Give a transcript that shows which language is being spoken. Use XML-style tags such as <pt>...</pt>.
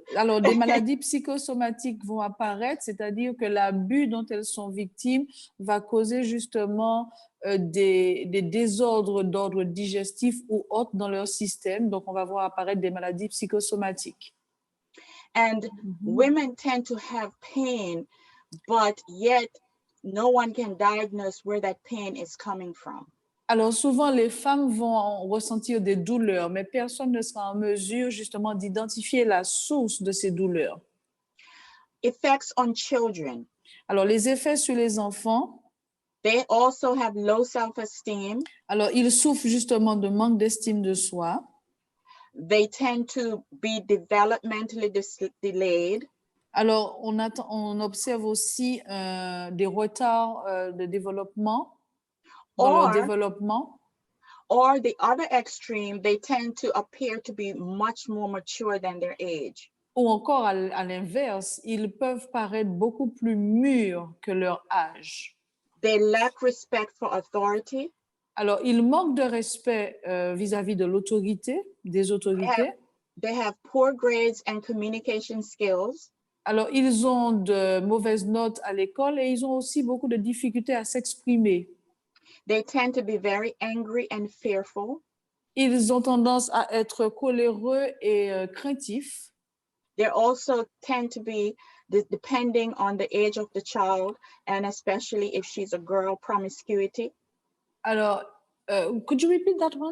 <fr>Alors, des maladies psychosomatiques vont apparaître, c'est-à-dire que l'abus dont elles sont victimes va causer justement des désordres d'ordre digestif ou autres dans leur système. Donc, on va voir apparaître des maladies psychosomatiques.</fr> <en>And women tend to have pain, but yet no one can diagnose where that pain is coming from.</en> <fr>Alors, souvent, les femmes vont ressentir des douleurs, mais personne ne sera en mesure justement d'identifier la source de ces douleurs.</fr> <en>Effects on children.</en> <fr>Alors, les effets sur les enfants.</fr> <en>They also have low self-esteem.</en> <fr>Alors, ils souffrent justement de manque d'estime de soi.</fr> <en>They tend to be developmentally delayed.</en> <fr>Alors, on observe aussi des retards de développement dans leur développement.</fr> <en>Or the other extreme, they tend to appear to be much more mature than their age.</en> <fr>Ou encore, à l'inverse, ils peuvent paraître beaucoup plus mûrs que leur âge.</fr> <en>They lack respect for authority.</en> <fr>Alors, ils manquent de respect vis-à-vis de l'autorité, des autorités.</fr> <en>They have poor grades and communication skills.</en> <fr>Alors, ils ont de mauvaises notes à l'école et ils ont aussi beaucoup de difficultés à s'exprimer.</fr> <en>They tend to be very angry and fearful.</en> <fr>Ils ont tendance à être coléreux et craintifs.</fr> <en>They also tend to be, depending on the age of the child, and especially if she's a girl, promiscuity. Alors, could you repeat that one?</en>